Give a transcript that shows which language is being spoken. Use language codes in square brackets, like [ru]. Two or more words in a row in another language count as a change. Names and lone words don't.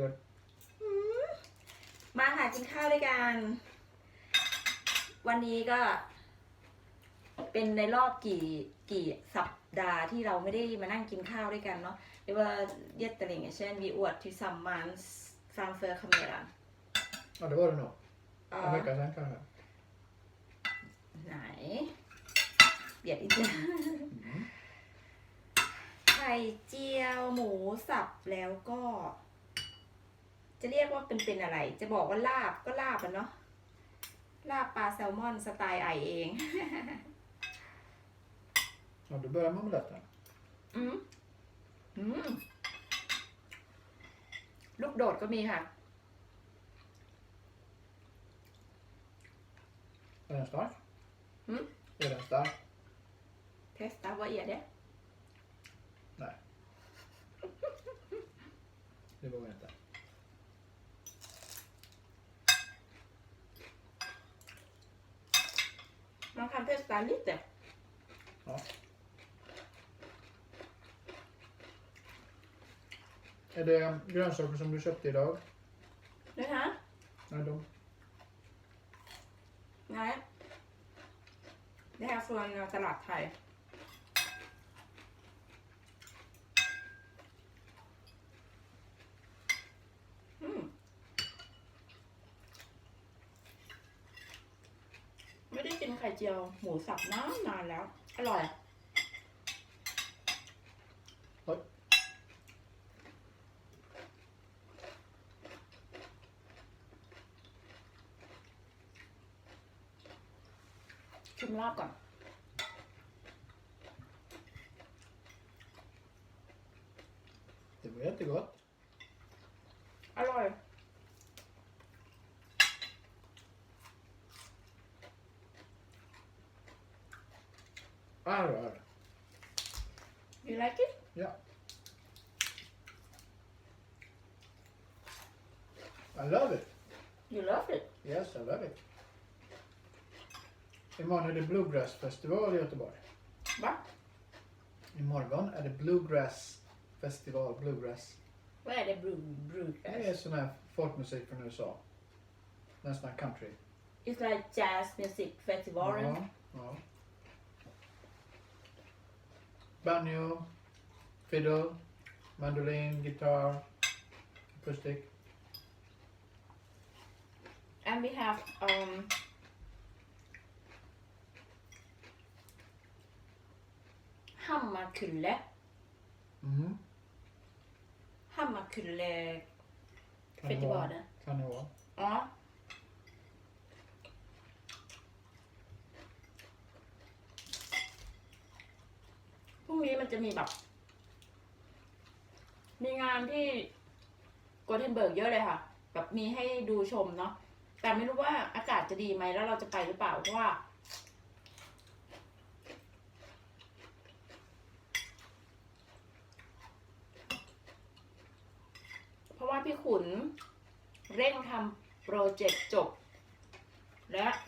[th] มาหากินข้าวด้วยกัน วันนี้ก็เป็นในรอบกี่สัปดาห์ที่เราไม่ได้มานั่งกินข้าวด้วยกันเนาะเรียกว่า [sv] jättelänge sedan vi åt tillsammans framför kameran. Ja, det var det nog. En vecka sedan kanske. Nej. Vet inte. [th] ไข่เจียวหมูสับแล้วก็ จะเรียกว่าเป็นอะไรจะบอกว่าลาบก็ลาบอะเนาะลาบปลาแซลมอนสไตล์ไอเอง [sv] Ja, då börjar man med detta. [th] ลูกโดดก็มีค่ะ [sv] Är den stark? Mm. Är den stark? Testa, vad är det? Nej. Det vågar jag inte. Man kan testa lite. Ja. Är det grönsaker som du köpte idag? Det här? Nej, de. Nej. Det här från Salat Thai. [vi] Mới đi trên [th] ไข่เจียวหมูสับนานแล้วอร่อย [sv] Oj. [th] ชิมลาบก่อน [sv] Det var jättegott. [th] อร่อย Arr. [en] You like it? Ja. I love it. You love it? Yes, I love it. [sv] Imorgon är det Bluegrass festival i Göteborg. Va? Imorgon är det Bluegrass festival. Bluegrass. Vad är det bluegrass? Det är sån här folkmusik från USA. Nästan country. [en] It's like jazz music festival. [sv] Ja, ja. [en] banjo, fiddle, mandolin, guitar, acoustic. and we have Hammarkulle Mm. [sv] Hammarkulle Kan det vara. festivalen. Kan det vara. [th] อ๋อ พรุ่งนี้มันจะมีแบบ มีงานที่โกเท นเบิร์กเยอะเลยค่ะ แบบมีให้ดูชมเนาะ แต่ไม่รู้ว่าอากาศจะดีไหมแล้วเราจะไปหรือเปล่า เพราะว่า เพราะว่าพี่ขุนเร่งทำโปรเจกต์จบ และ